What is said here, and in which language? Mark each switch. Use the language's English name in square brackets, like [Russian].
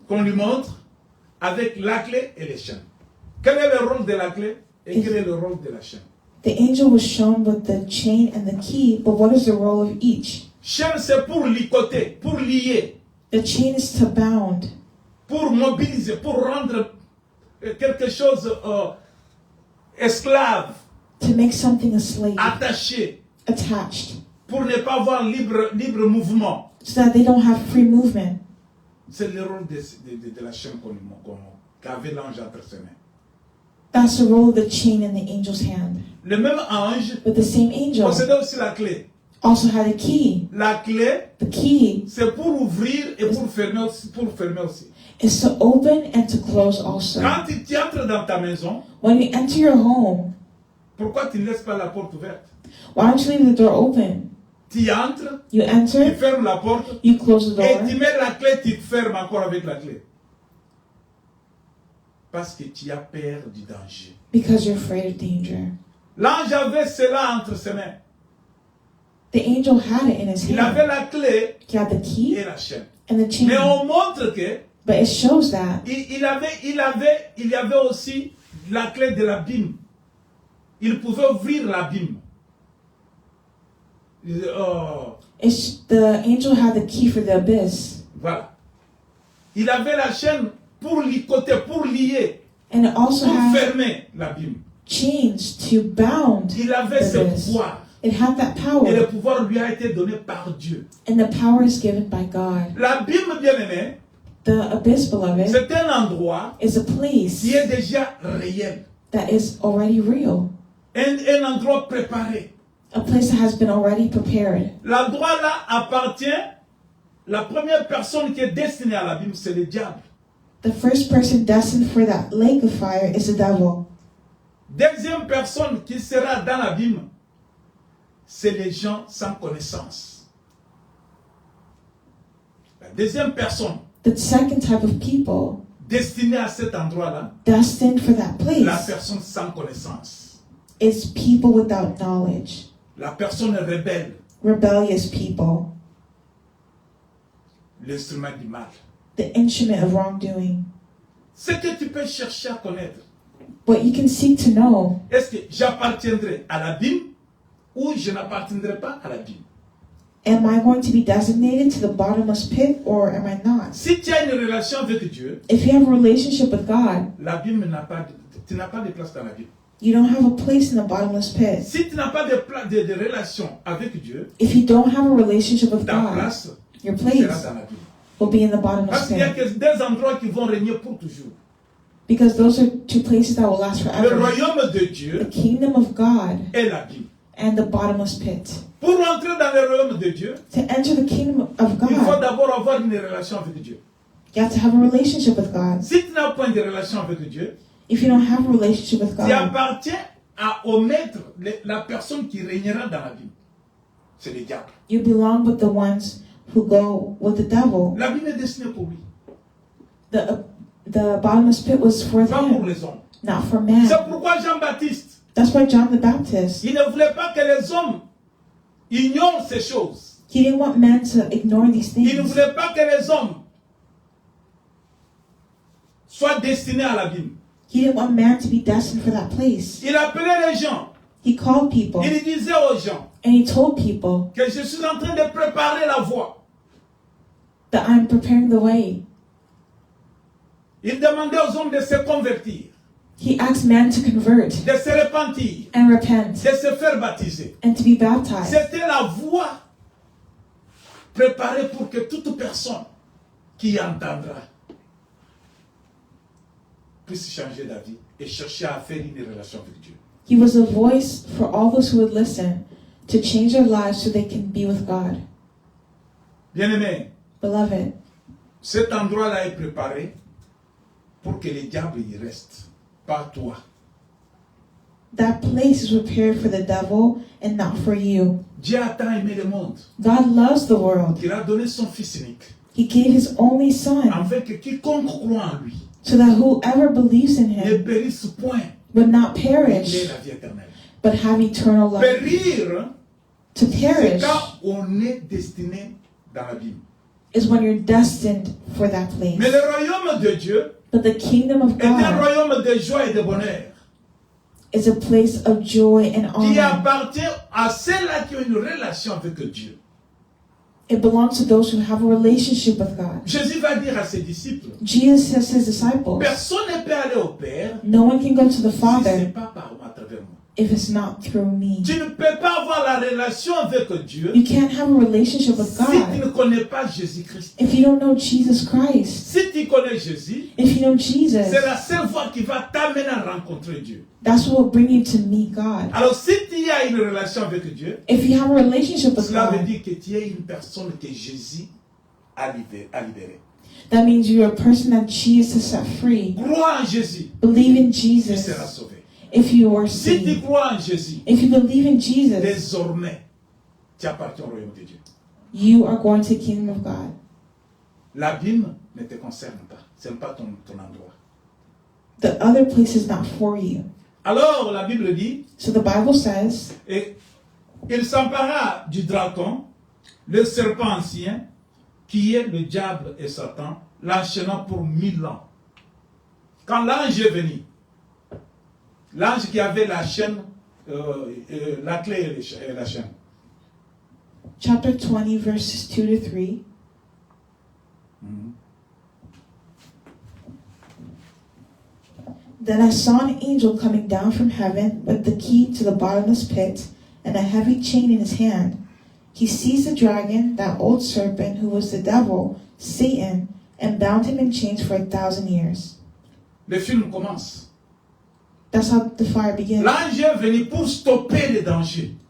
[French] qu'on lui montre avec la clé et les chaînes. Quel est le rôle de la clé et quel est le rôle de la chaîne? [English] The angel was shown with the chain and the key, but what is the role of each? [French] Chaîne, c'est pour licoter, pour lier, [English] The chain is to bound, [French] pour mobiliser, pour rendre quelque chose esclave, [English] to make something a slave, [French] attaché, [English] attached, [French] pour ne pas avoir libre mouvement. [English] so that they don't have free movement. [French] C'est le rôle de la chaîne qu'avait l'ange entre ses mains. [English] That's the role of the chain in the angel's hand. [French] Le même ange [English] But the same angel [French] possédait aussi la clé. [English] also had a key. [French] La clé, [English] The key [French] c'est pour ouvrir et pour fermer aussi. [English] is to open and to close also. [French] Quand tu entres dans ta maison, [English] When you enter your home, [French] pourquoi tu ne laisses pas la porte ouverte? [English] why don't you leave the door open? [French] Tu entres, [English] You [French] tu [English] enter, [French] fermes la porte [English] you close the [French] et [English] door, [French] tu mets la clé, tu fermes encore avec la clé. Parce que tu as peur du danger. [English] because you're afraid of danger. [French] L'ange avait cela entre ses mains. [English] The angel had it in his [French] Il avait [English] hand. [French] la clé [English] He had the key [French] et la chaîne. [English] and the [French] Mais [English] chain. [French] on montre que [English] But it shows that [French] il y avait aussi la clé de l'abîme. Il pouvait ouvrir l'abîme. Oh, [English] the angel had the key for the abyss. [French] voilà. Il avait la chaîne pour licoter, pour lier, [English] And it also [French] pour [English] had [French] fermer l'abîme. [English] chains to bound [French] Il avait [English] the [French] ce [English] abyss. [French] pouvoir. [English] It had that [French] Et le pouvoir lui a été donné par Dieu. [English] And the power is given by God. [French] L'abîme, bien aimé, [English] The abyss, beloved, [French] c'est un endroit [English] is a place [French] qui est déjà réel. [English] that is already real. [French] Un endroit préparé. [English] A place that has been already prepared. [French] L'endroit là appartient, la première personne qui est destinée à l'abîme, c'est le diable. [English] The first person destined for that lake of fire is the devil. [French] Deuxième personne qui sera dans l'abîme, c'est les gens sans connaissance. La deuxième personne [English] The second type of people [French] destinée à cet endroit-là, [English] destined for that [French] la [English] place [French] personne sans connaissance, [English] is people without knowledge, [French] la personne rebelle, [English] rebellious people, [French] l'instrument du mal. [English] the instrument of wrongdoing. [French] Ce que tu peux chercher à connaître, [English] What you can seek to know, [French] est-ce que j'appartiendrai à l'abîme ou je n'appartiendrai pas à l'abîme? [English] am I going to be designated to the bottomless pit or am I not? [French] Si tu as une relation avec Dieu, [English] If you have a relationship with God, [French] l'abîme tu n'as pas de place dans l'abîme. [English] you don't have a place in the bottomless pit. [French] Si tu n'as pas de relation avec Dieu, [English] If you don't have a relationship with [French] ta [English] God, [French] place [English] your [French] sera [English] place [French] dans l'abîme. [English] will be in the bottomless [French] Parce qu'il y a [English] pit. [French] que des endroits qui vont régner pour toujours. [English] Because those are two places that will last [French] Le [English] forever. [French] royaume de [English] The [French] Dieu [English] kingdom of God [French] est l'abîme. [English] and the bottomless pit. [French] Pour entrer dans le royaume de Dieu, [English] To enter the kingdom of [French] il faut [English] God, [French] d'abord avoir une relation avec Dieu. [English] you have to have a relationship with God. [French] Si tu n'as point de relation avec Dieu, [English] If you don't have a relationship with [French] tu [English] God, [French] appartiens au maître, la personne qui régnera dans l'abîme. C'est le diable. [English] You belong with the ones who go with the devil. [French] L'abîme est destiné pour lui, [English] The bottomless pit was for [French] pas pour [English] him, [French] les hommes. [English] not for man. [French] C'est pourquoi Jean-Baptiste, [English] That's why John the Baptist, [French] il ne voulait pas que les hommes ignorent ces choses. [English] he didn't want men to ignore these [French] Il ne [English] things. [French] voulait pas que les hommes soient destinés à l'abîme. [English] He didn't want man to be destined for that place. [French] Il appelait les gens. [English] He called people [French] Il disait aux gens [English] and he told people [French] que je suis en train de préparer la voie. [English] that I'm preparing the way. [French] Il demandait aux hommes de se convertir, [English] He asked man to convert [French] de se repentir, [English] and repent [French] de se faire baptiser. [English] and to be baptized. [French] C'était la voie préparée pour que toute personne qui entendra puisse changer d'avis et chercher à faire une relation avec Dieu. [English] He was a voice for all those who would listen to change their lives so they can be with God. [French] Bien-aimé, [English] Beloved, [French] cet endroit-là est préparé pour que le diable y reste, pas toi. [English] that place is prepared for the devil and not for you. [French] Dieu a tant aimé le monde [English] God loves the world. [French] qu'il a donné son Fils unique, [English] He gave his only son [French] afin que quiconque croit en lui [English] so that whoever believes in [French] ne [English] him [French] périsse point, [English] would not [French] mais ait [English] perish [French] la vie éternelle. [English] but have eternal life. [French] Périr, [English] To [French] c'est [English] perish [French] quand on est destiné dans l'abîme. [English] is when you're destined for that [French] Mais [English] place. [French] le royaume de Dieu [English] But the kingdom of [French] est un [English] God [French] royaume de joie et de bonheur [English] is a place of joy and [French] qui [English] honor. [French] appartient à ceux-là qui ont une relation avec Dieu. [English] It belongs to those who have a relationship with God. [French] Jésus va dire à ses disciples, [English] Jesus says to his disciples, [French] personne ne peut aller au Père [English] no one can go to the [French] si ce [English] Father [French] n'est pas par moi, à travers moi. [English] if it's not through me. [French] Tu ne peux pas avoir la relation avec Dieu [English] You can't have a relationship with [French] si tu [English] God [French] ne connais pas Jésus-Christ. [English] if you don't know Jesus Christ. [French] Si tu connais Jésus, [English] If you know Jesus, [French] c'est la seule voie qui va t'amener à rencontrer Dieu. [English] that's what will bring you to meet God. [French] Alors si tu as une relation avec Dieu, [English] If you have a relationship with [French] cela veut [English] God, [French] dire que tu es une personne que Jésus a libérée. [English] that means you're a person that Jesus set free. [French] Crois en Jésus, [English] Believe in [French] tu seras [English] Jesus [French] sauvé. [English] if you are [French] Si tu [English] saved. [French] crois en Jésus, [English] If you believe in Jesus, [French] désormais, tu appartiens au royaume de Dieu. [English] you are going to the kingdom of God. [French] L'abîme ne te concerne pas. Ce n'est pas ton endroit. [English] The other place is not for you. [French] Alors, la Bible dit, [English] So the Bible says, [French] et il s'empara du dragon, le serpent ancien, qui est le diable et Satan, l'enchaînant pour 1000 ans. Quand l'ange est venu, l'ange qui avait la chaîne, la clé et la chaîne, [English] chapter 20, verses 2 to 3. Then I saw an angel coming down from heaven with the key to the bottomless pit and a heavy chain in his hand. He seized the dragon, that old serpent who was the devil, Satan, and bound him in chains for 1,000 years. [French] le film commence. [English] That's how the fire begins. [French] L'ange est venu pour stopper les dangers.